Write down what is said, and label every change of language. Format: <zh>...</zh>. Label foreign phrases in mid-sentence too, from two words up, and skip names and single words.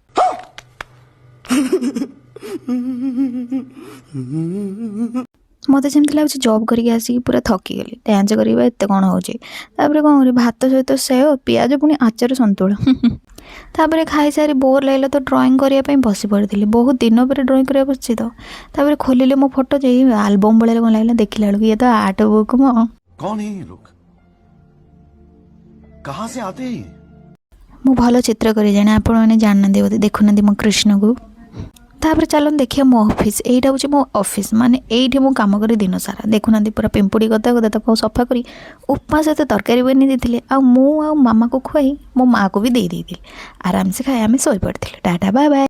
<or>ମୋତେ ଯେମିତି ଲାଗୁଛି ଜବ୍ କରିକି ଆସିକି ପୁରା ଥକିଗଲି ଡ୍ୟାନ୍ସ କରିବା ଏତେ କ'ଣ ହେଉଛି। ତାପରେ କ'ଣ କରିବି ଭାତ ସହିତ ସେଓ ପିଆଜ ପୁଣି ଆଚାର ସନ୍ତୁଳା। ତାପରେ ଖାଇସାରି ବୋର୍ ଲାଗିଲା ତ ଡ୍ରଇଂ କରିବା ପାଇଁ ବସି ପଡ଼ିଥିଲି ବହୁତ ଦିନ ପରେ ଡ୍ରଇଂ କରିବା ବସିଛି ତ। ତାପରେ ଖୋଲିଲେ ମୋ ଫଟୋ ଯାଇ ଆଲବମ୍ ଭଳିଆ କ'ଣ ଲାଗିଲା ଦେଖିଲା ବେଳକୁ ଇଏ ତ</or> <en>art book</en> <or>ମୋ।</or> <hi>कौन है ये लोग कहाँ से आते हैं?</hi> <or>ମୁଁ ଭଲ ଚିତ୍ର କରି ଜାଣେ ଆପଣମାନେ ଜାଣିନାହାନ୍ତି ବୋଧେ ଦେଖୁନାହାନ୍ତି ମୋ କୃଷ୍ଣକୁ। ତାପରେ ଚାଲନ୍ତୁ ଦେଖିବା ମୋ ଅଫିସ୍ ଏଇଟା ହେଉଛି ମୋ ଅଫିସ୍ ମାନେ ଏଇଠି ମୁଁ କାମ କରେ ଦିନ ସାରା ଦେଖୁନାହାନ୍ତି ପୁରା ପିମ୍ପୁଡ଼ି କଥା କଥା ତାକୁ ସଫା କରି ଉପମା ସହିତ ତରକାରୀ ବନେଇ ଦେଇଥିଲେ ଆଉ ମୁଁ ଆଉ ମାମାକୁ ଖୁଆଇ ମୋ ମାଆକୁ ବି ଦେଇ ଦେଇଥିଲି ଆରାମସେ ଖାଇ ଆମେ ଶୋଇପଡ଼ିଥିଲେ ଟାଟା</or> <en>bye bye.</en>